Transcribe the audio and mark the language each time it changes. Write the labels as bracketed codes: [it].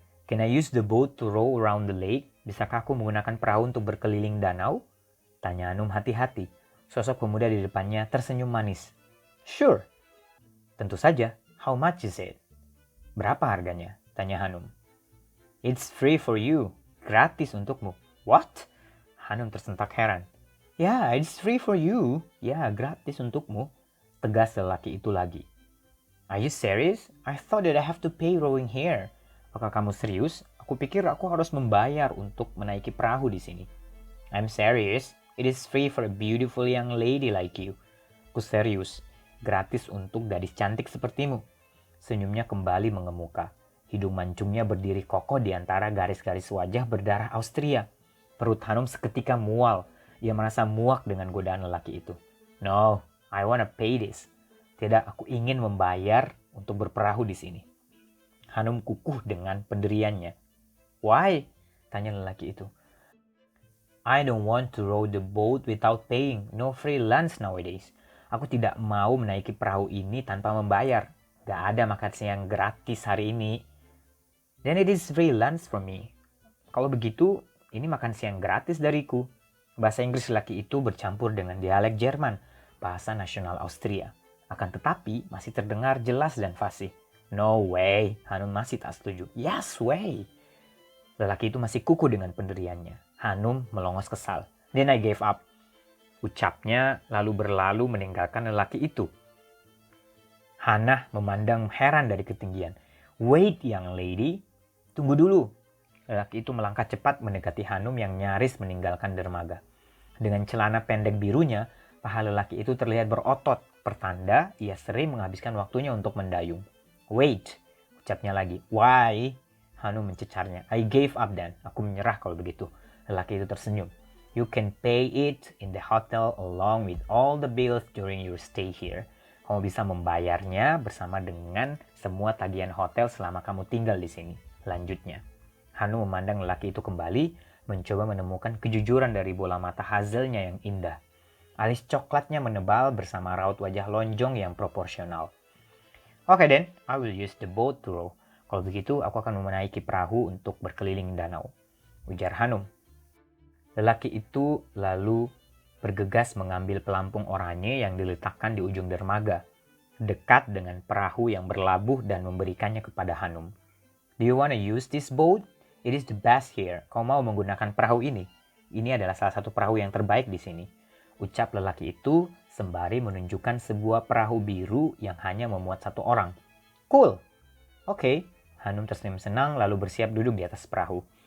[en] "Can I use the boat to row around the lake?" [id] Bisakah aku menggunakan perahu untuk berkeliling danau? Tanya Hanum hati-hati. Sosok pemuda di depannya tersenyum manis. [en] "Sure." [id] "Tentu saja. [en] How much is it?" [id] "Berapa harganya?" tanya Hanum. [en] It's free for you. [id] Gratis untukmu. [en] What? [id] Hanum tersentak heran. Ya, [en] it's free for you. [id] Ya, gratis untukmu. Tegas lelaki itu lagi. [en] Are you serious? I thought that I have to pay rowing here. [id] Apakah kamu serius? Aku pikir aku harus membayar untuk menaiki perahu di sini. [en] I'm serious. It is free for a beautiful young lady like you. [id] Aku serius. Gratis untuk gadis cantik sepertimu. Senyumnya kembali mengemuka. Hidung mancungnya berdiri kokoh di antara garis-garis wajah berdarah Austria. Perut Hanum seketika mual. Ia merasa muak dengan godaan lelaki itu. [en] No, I wanna pay this. [id] Tidak, aku ingin membayar untuk berperahu di sini. Hanum kukuh dengan pendiriannya. Why? Tanya lelaki itu. [en] I don't want to row the boat without paying. No free lunch nowadays. [id] Aku tidak mau menaiki perahu ini tanpa membayar. Gak ada makan siang gratis hari ini. [en] Then it is free lunch for me. [id] Kalau begitu, ini makan siang gratis dariku. Bahasa Inggris lelaki itu bercampur dengan dialek Jerman, bahasa nasional Austria. Akan tetapi masih terdengar jelas dan fasih. [en] No way, [id] Hanum masih tak setuju. [en] Yes way. [id] Lelaki itu masih kukuh dengan pendiriannya. Hanum melongos kesal. [en] Then I gave up. [id] Ucapnya lalu berlalu meninggalkan lelaki itu. Hannah memandang heran dari ketinggian. [en] Wait, young lady. [id] Tunggu dulu. Lelaki itu melangkah cepat mendekati Hanum yang nyaris meninggalkan dermaga. Dengan celana pendek birunya, paha lelaki itu terlihat berotot, pertanda ia sering menghabiskan waktunya untuk mendayung. [en] Wait, [id] ucapnya lagi. [en] Why? [id] Hanum mencecarnya. [en] I gave up then. [id] Aku menyerah kalau begitu. Lelaki itu tersenyum. [en] You can pay it in the hotel along with all the bills during your stay here. [id] Kamu bisa membayarnya bersama dengan semua tagihan hotel selama kamu tinggal di sini. Lanjutnya. Hanum memandang lelaki itu kembali, mencoba menemukan kejujuran dari bola mata hazelnya yang indah. Alis coklatnya menebal bersama raut wajah lonjong yang proporsional. [en] Okay then, I will use the boat to row. [id] Kalau begitu, aku akan menaiki perahu untuk berkeliling danau. Ujar Hanum. Lelaki itu lalu bergegas mengambil pelampung oranye yang diletakkan di ujung dermaga, dekat dengan perahu yang berlabuh dan memberikannya kepada Hanum. [en] Do you want to use this boat? It is the best here. [id] Kau mau menggunakan perahu ini? Ini adalah salah satu perahu yang terbaik di sini. Ucap lelaki itu sembari menunjukkan sebuah perahu biru yang hanya memuat satu orang. Cool. Oke. Hanum tersenyum senang lalu bersiap duduk di atas perahu.